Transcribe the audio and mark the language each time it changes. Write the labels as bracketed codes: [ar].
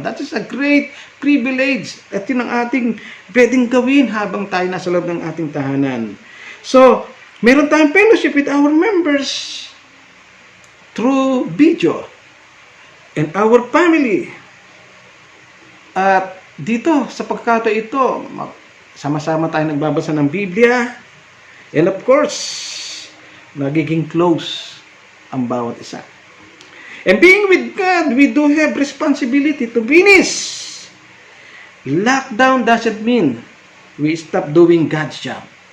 [en] That is a great privilege. [tl] At yun ang ating pwedeng gawin habang tayo nasa loob ng ating tahanan. [en] So, [tl] meron tayong [en] fellowship with our members through video and our family. [tl] At dito, sa pagkakataon ito, sama-sama tayo nagbabasa ng Biblia, [en] and of course, [tl] nagiging close ang bawat isa. [en] And being with God, we do have responsibility to finish. Lockdown doesn't mean we stop doing God's job.